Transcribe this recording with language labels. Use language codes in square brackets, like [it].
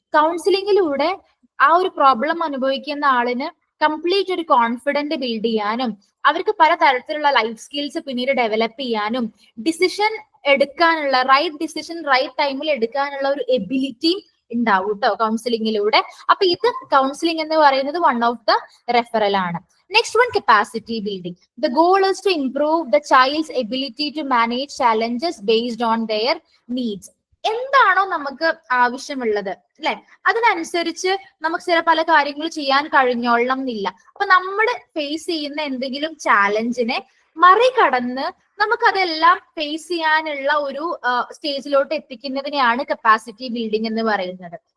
[ml] കൗൺസിലിംഗിലൂടെ ആ ഒരു പ്രോബ്ലം അനുഭവിക്കുന്ന ആളിന് കംപ്ലീറ്റ് ഒരു കോൺഫിഡന്റ് ബിൽഡ് ചെയ്യാനും അവർക്ക് പലതരത്തിലുള്ള ലൈഫ് സ്കിൽസ് പിന്നീട് ഡെവലപ്പ് ചെയ്യാനും ഡിസിഷൻ എടുക്കാനുള്ള റൈറ്റ് ഡിസിഷൻ റൈറ്റ് ടൈമിൽ എടുക്കാനുള്ള ഒരു എബിലിറ്റി ഉണ്ടാവും കേട്ടോ കൗൺസിലിംഗിലൂടെ. അപ്പൊ ഇത് കൗൺസിലിംഗ് എന്ന് പറയുന്നത് വൺ ഓഫ് ദ റെഫറൽ ആണ്. [en] Next one, capacity building. The goal is to improve the child's ability to manage challenges based on their needs. [ml] എന്താണോ നമുക്ക് ആവശ്യമുള്ളത് അല്ലെ, അതിനനുസരിച്ച് നമുക്ക് ചില പല കാര്യങ്ങൾ ചെയ്യാൻ കഴിഞ്ഞോളണം എന്നില്ല. അപ്പൊ നമ്മൾ ഫേസ് ചെയ്യുന്ന എന്തെങ്കിലും ചാലഞ്ചിനെ മറികടന്ന് നമുക്കതെല്ലാം ഫേസ് ചെയ്യാനുള്ള ഒരു സ്റ്റേജിലോട്ട് എത്തിക്കുന്നതിനെയാണ് കപ്പാസിറ്റി ബിൽഡിംഗ് എന്ന് പറയുന്നത്.